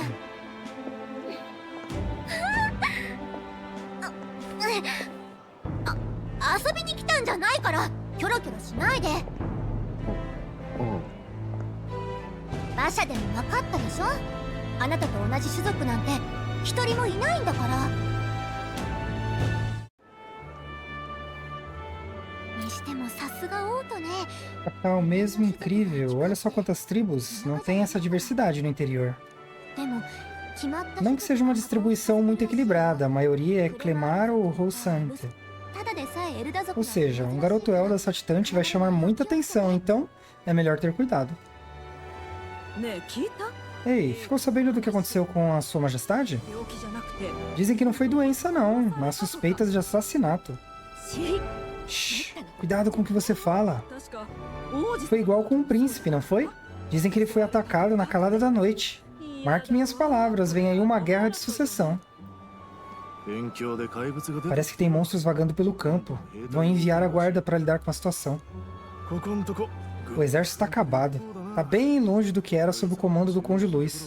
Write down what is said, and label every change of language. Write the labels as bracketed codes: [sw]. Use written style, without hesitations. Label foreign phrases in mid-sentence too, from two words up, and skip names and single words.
[ja] 遊びに来たんじゃないからキョロキョロしないで。馬車でも分かったでしょ。あなたと同じ種族なんて一人もいないんだから。にしてもさすが王都ね。 [pt] Capital mesmo incrível. Olha só quantas tribos. Não tem essa diversidade no interior. [ja] でも決まった [pt] Não que seja uma distribuição muito equilibrada. A maioria é Clemar ou Rousante. [ja] ただでさえエルダ族 [pt] Ou seja, um garoto Elda saltitante vai chamar muita atenção, então é melhor ter cuidado. [ja] ねえ聞いた？ [pt] Ei, ficou sabendo do que aconteceu com a sua majestade? [ja] 病気じゃなくて [pt] Dizem que não foi doença não, mas suspeitas de assassinato. [ja] 死。 [pt] Shhh, cuidado com o que você fala. [ja] 確か王子 [pt] Foi igual com um príncipe, não foi? Dizem que ele foi atacado na calada da noite. Marque minhas palavras, vem aí uma guerra de sucessão. Parece que tem monstros vagando pelo campo. Vão enviar a guarda para lidar com a situação. O exército está acabado. Está bem longe do que era sob o comando do Conde Luís.